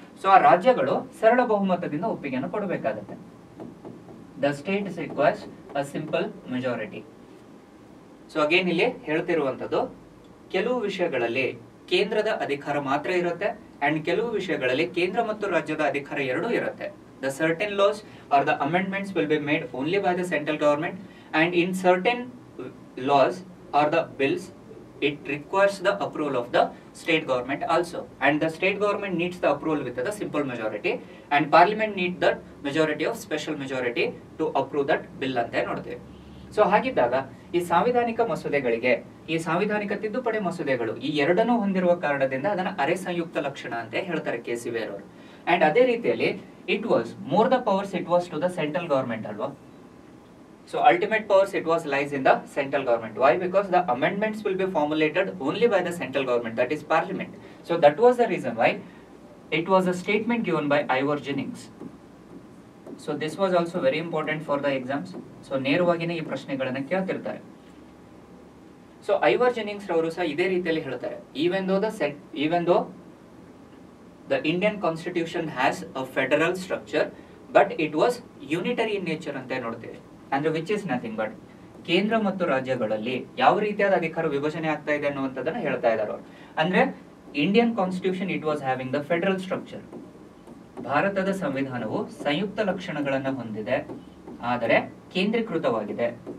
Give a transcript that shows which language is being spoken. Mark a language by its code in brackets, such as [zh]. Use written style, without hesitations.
[kn] So ಆ ರಾಜ್ಯಗಳು ಸರಳ ಬಹುಮತದಿಂದ ಒಪ್ಪಿಗೆಯನ್ನು ಕೊಡಬೇಕಾಗುತ್ತೆ. [en] The state requires a simple majority. [kn] So again ಇಲ್ಲಿ ಹೇಳ್ತಿರುವಂತದ್ದು, ಕೆಲವು ವಿಷಯಗಳಲ್ಲಿ ಕೇಂದ್ರದ ಅಧಿಕಾರ ಮಾತ್ರ ಇರುತ್ತೆ ಅಂಡ್ ಕೆಲವು ವಿಷಯಗಳಲ್ಲಿ ಕೇಂದ್ರ ಮತ್ತು ರಾಜ್ಯದ ಅಧಿಕಾರ ಎರಡೂ ಇರುತ್ತೆ. [en] The certain laws or the amendments will be made only by the central government and in certain laws or the bills it requires the approval of the state government also, and the state government needs the approval with the simple majority and parliament need the majority of special majority to approve that bill [kn] ಅಂತ ನೋಡ್ತೇವೆ. So ಹಾಗಿದ್ದಾಗ ಈ ಸಾಂವಿಧಾನಿಕ ಮಸೂದೆಗಳಿಗೆ, ಈ ಸಾಂವಿಧಾನಿಕ ತಿದ್ದುಪಡಿ ಮಸೂದೆಗಳು ಈ ಎರಡನ್ನೂ ಹೊಂದಿರುವ ಕಾರಣದಿಂದ ಅದನ್ನ ಅರೆ ಸಂಯುಕ್ತ ಲಕ್ಷಣ ಅಂತ ಹೇಳ್ತಾರೆ ಕೆ.ಸಿ. ವೇರ್ ಅವರು. [en] and [kn] ಅದೇ ರೀತಿಯಲ್ಲಿ [en] It was more the powers it was to the central government ಅಲ್ವಾ. So ultimate powers it was lies in the central government. Why? Because the amendments will be formulated only by the central government, that is parliament. So that was the reason why it was a statement given by Ivor Jennings. So this was also very important for the exams. [kn] So ನೇರವಾಗಿನೇ ಈ ಪ್ರಶ್ನೆಗಳನ್ನು ಕೇಳ್ತಿರ್ತಾರೆ. [en] So Ivor Jennings [kn] ರವರು ಸಹ ಇದೇ ರೀತಿಯಲ್ಲಿ ಹೇಳ್ತಾರೆ, [en] even though the Indian constitution has a federal structure but it was unitary in nature [kn] ಅಂತ ನೋಡ್ತೇವೆ. ಅಂದ್ರೆ [en] which is nothing but [kn] ಕೇಂದ್ರ ಮತ್ತು ರಾಜ್ಯಗಳಲ್ಲಿ ಯಾವ ರೀತಿಯಾದ ಅಧಿಕಾರ ವಿಭಜನೆ ಆಗ್ತಾ ಇದೆ ಅನ್ನುವಂಥದ್ದನ್ನ ಹೇಳ್ತಾ ಇದ್ದಾರೆ ಅವರು. [en] ಅಂದ್ರೆ Indian constitution it was having the federal structure. [kn] ಭಾರತದ ಸಂವಿಧಾನವು ಸಂಯುಕ್ತ ಲಕ್ಷಣಗಳನ್ನು ಹೊಂದಿದೆ ಆದರೆ ಕೇಂದ್ರೀಕೃತವಾಗಿದೆ.